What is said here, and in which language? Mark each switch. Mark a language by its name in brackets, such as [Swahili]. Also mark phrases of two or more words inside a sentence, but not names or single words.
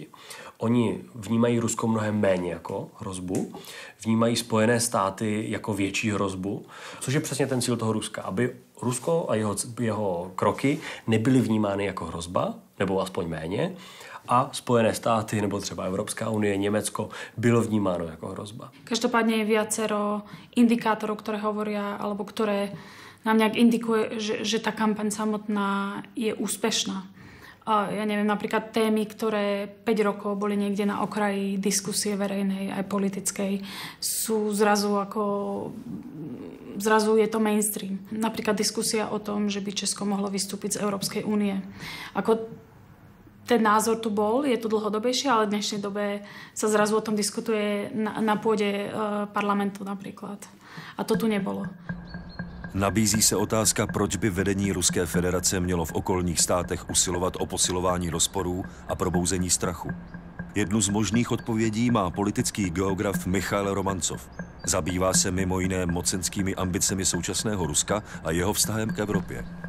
[Czech] Oni vnímají Rusko mnohem méně jako hrozbu, vnímají Spojené státy jako větší hrozbu, což je přesně ten cíl toho Ruska, aby Rusko a jeho kroky nebyly vnímány jako hrozba, nebo aspoň méně, a Spojené státy, nebo třeba Evropská unie, Německo, bylo vnímáno jako hrozba. [Slovak] Každopádne je viacero indikátorov, ktoré hovoria, alebo ktoré nám nejak indikuje, že tá kampaň samotná je úspešná. Ja neviem, napríklad témy, ktoré 5 rokov boli niekde na okraji diskusie verejnej aj politickej, sú zrazu je to mainstream. Napríklad diskusia o tom, že by Česko mohlo vystúpiť z Európskej únie. Ten názor tu bol, je tu dlhodobejšie, ale v dnešnej dobe sa zrazu o tom diskutuje na pôde parlamentu napríklad. A to tu nebolo. [Czech] Nabízí se otázka, proč by vedení Ruské federace mělo v okolních státech usilovat o posilování rozporů a probouzení strachu. Jednu z možných odpovědí má politický geograf Michail Romancov. Zabývá se mimo jiné mocenskými ambicemi současného Ruska a jeho vztahem k Evropě.